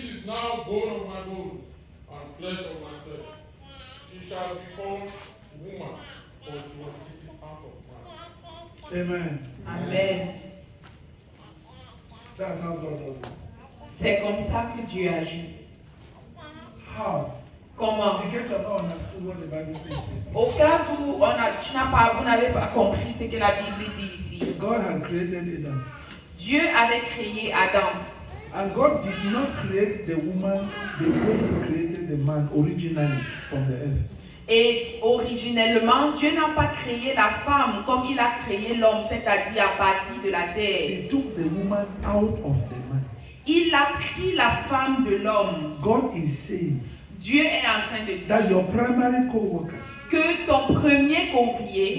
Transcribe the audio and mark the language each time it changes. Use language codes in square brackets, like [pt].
[en] now bone of my bones and flesh of my flesh. She shall be called woman, for she was taken out of man. Amen. Amen. That's how God does it. [fr] C'est comme ça que Dieu agit. [en] How? [fr] Comment? [en] In case you have not understood what the Bible says. [fr] Au cas où vous n'avez pas compris ce que la Bible dit ici. [en] God had created Adam. [fr] Dieu avait créé Adam. [en] And God did not create the woman the way He created the man originally from the earth. [fr] Et originellement, Dieu n'a pas créé la femme comme il a créé l'homme, c'est-à-dire à partir de la terre. [en] He took the woman out of the man. [fr] Il a pris la femme de l'homme. [en] God is saying [fr] Dieu est en train de [en] that [fr] dire [en] your primary co-worker [fr] que ton premier ouvrier